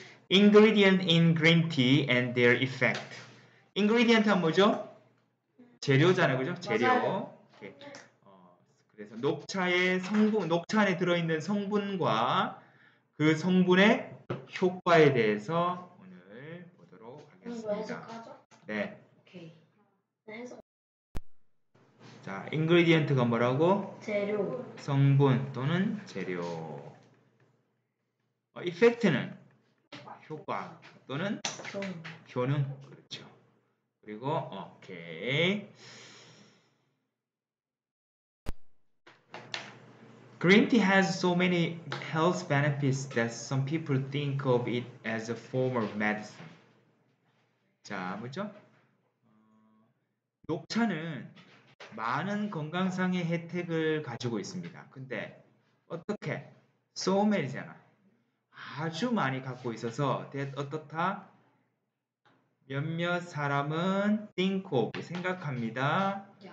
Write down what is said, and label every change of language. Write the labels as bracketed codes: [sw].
[en] Ingredient in green tea and their effect. [ko] Ingredient는 뭐죠? 재료잖아요, 그죠? 재료. 그래서 녹차의 성분, 녹차 안에 들어있는 성분과 그 성분의 효과에 대해서 오늘 보도록 하겠습니다. 네. 오케이. 자, ingredient가 뭐라고? 재료. 성분 또는 재료. effect는 효과 또는 효능. 그렇죠. 그리고 오케이. [en] Green tea has so many health benefits that some people think of it as a form of medicine. [ko] 자, 뭐죠? 녹차는 많은 건강상의 혜택을 가지고 있습니다. 근데 어떻게? [en] so many [ko] 잖아. 아주 많이 갖고 있어서 that 어떻다? 몇몇 사람은 [en] think of [ko] 생각합니다.